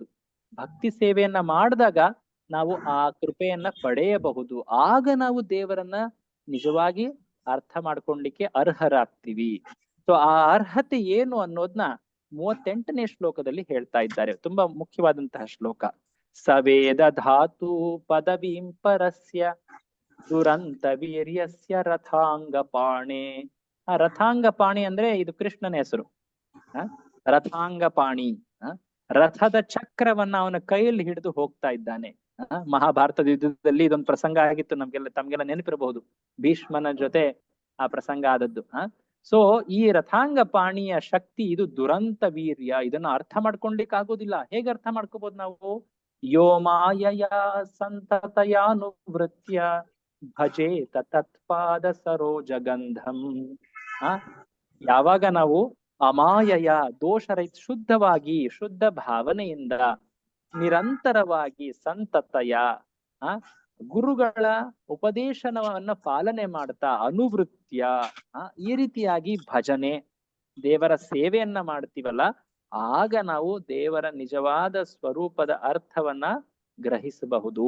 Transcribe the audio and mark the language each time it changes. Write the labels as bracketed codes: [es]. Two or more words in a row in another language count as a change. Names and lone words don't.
[kn] ಭಕ್ತಿ ಸೇವೆಯನ್ನ ಮಾಡಿದಾಗ ನಾವು ಆ ಕೃಪೆಯನ್ನ ಪಡೆಯಬಹುದು. ಆಗ ನಾವು ದೇವರನ್ನ ನಿಜವಾಗಿ ಅರ್ಥ ಮಾಡ್ಕೊಳ್ಲಿಕ್ಕೆ ಅರ್ಹರಾಗ್ತೀವಿ. ಸೊ ಆ ಅರ್ಹತೆ ಏನು ಅನ್ನೋದನ್ನ 38ನೇ ಶ್ಲೋಕದಲ್ಲಿ ಹೇಳ್ತಾ ಇದ್ದಾರೆ. ತುಂಬಾ ಮುಖ್ಯವಾದಂತಹ ಶ್ಲೋಕ. [sa] ಸವೇದ ಧಾತು ಪದವೀಂ ಪರಸ್ಯ ದುರಂತ ವೀರ್ಯಸ್ಯ ರಥಾಂಗಪಾಣೆ. [kn] ಆ ರಥಾಂಗಪಾಣಿ ಅಂದ್ರೆ ಇದು ಕೃಷ್ಣನ ಹೆಸರು. ರಥಾಂಗಪಾಣಿ, ರಥದ ಚಕ್ರವನ್ನ ಅವನ ಕೈಯಲ್ಲಿ ಹಿಡಿದು ಹೋಗ್ತಾ ಇದ್ದಾನೆ. ಮಹಾಭಾರತದ ಯುದ್ಧದಲ್ಲಿ ಇದೊಂದು ಪ್ರಸಂಗ ಆಗಿತ್ತು, ತಮ್ಗೆಲ್ಲ ನೆನಪಿರಬಹುದು. ಭೀಷ್ಮನ ಜೊತೆ ಆ ಪ್ರಸಂಗ ಆದದ್ದು. ಸೊ ಈ ರಥಾಂಗಪಾಣಿಯ ಶಕ್ತಿ ಇದು ದುರಂತ ವೀರ್ಯ. ಇದನ್ನ ಅರ್ಥ ಮಾಡ್ಕೊಳ್ಲಿಕ್ಕೆ ಆಗೋದಿಲ್ಲ. ಹೇಗೆ ಅರ್ಥ ಮಾಡ್ಕೋಬಹುದು ನಾವು? [sa] ಯೋ ಮಾಯಯ ಸಂತತಯಾನುವೃತ್ಯ ಭಜೇತ ತತ್ಪಾದ ಸರೋಜಗಂಧಂ. [kn] ಯಾವಾಗ ನಾವು ಅಮಾಯಯ ದೋಷರಹಿತ ಶುದ್ಧವಾಗಿ ಶುದ್ಧ ಭಾವನೆಯಿಂದ ನಿರಂತರವಾಗಿ ಸಂತತಯ ಗುರುಗಳ ಉಪದೇಶನವನ್ನ ಪಾಲನೆ ಮಾಡ್ತಾ ಅನುವೃತ್ಯ ಈ ರೀತಿಯಾಗಿ ಭಜನೆ ದೇವರ ಸೇವೆಯನ್ನ ಮಾಡ್ತೀವಲ್ಲ, ಆಗ ನಾವು ದೇವರ ನಿಜವಾದ ಸ್ವರೂಪದ ಅರ್ಥವನ್ನ ಗ್ರಹಿಸಬಹುದು.